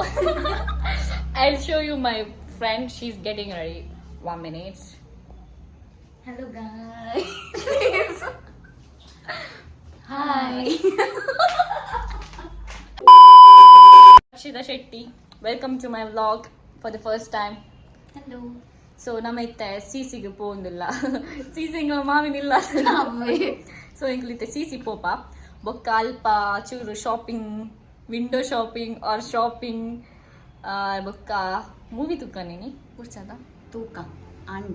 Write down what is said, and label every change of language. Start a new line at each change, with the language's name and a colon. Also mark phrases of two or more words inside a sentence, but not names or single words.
English: I'll show you my friend. She's getting ready. 1 minute. Hello guys. Hi. Rakshita Shetty, welcome to my vlog for the first time. Hello.
Tulu: So ನಮ್ಮೈತೆ ಸಿಸಿಗೆ ಪೋಂದಿಲ್ಲ ಸಿಸಿಂಗ ಮಾವಿನಿಲ್ಲ ಸೊ ಇಂಕ್ಲಿತೆ ಸಿಸಿ ಪೋಪ ಬೊಕ್ಕ ಅಲ್ಪ ಚೂರು
English: shopping window shopping or shopping
Tulu: ಬೊಕ್ಕ ಮೂವಿ ತುಕ್ಕನೇನಿ ಕುರ್ಚದ ತೂಕ ಅಂಡ